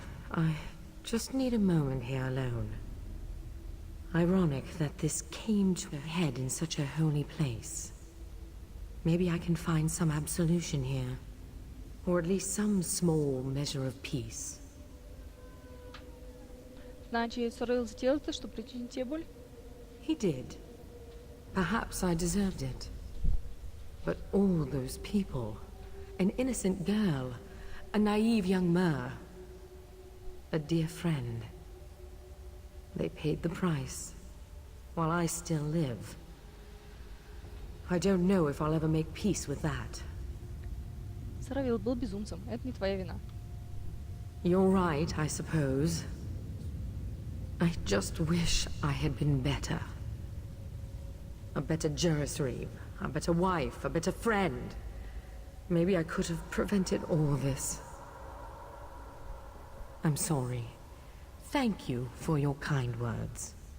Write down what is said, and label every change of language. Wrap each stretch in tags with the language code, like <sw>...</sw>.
<en>I just need a moment here alone. Ironic that this came to a head in such a holy place. Maybe I can find some absolution here. Or at least some small measure of peace.</en> <ru>Значит, Соmerville сделал это, чтобы причинить тебе боль?</ru> <en>He did. Perhaps I deserved it. But all those people, an innocent girl, a naive young Mer, a dear friend, they paid the price, while I still live. I don't know if I'll ever make peace with that.</en> <ru>Соmerville был безумцем, это не твоя вина.</ru> <en>You're right, I suppose. I just wish I had been better. A better Jurisreeve, a better wife, a better friend. Maybe I could have prevented all this. I'm sorry. Thank you for your kind words.</en>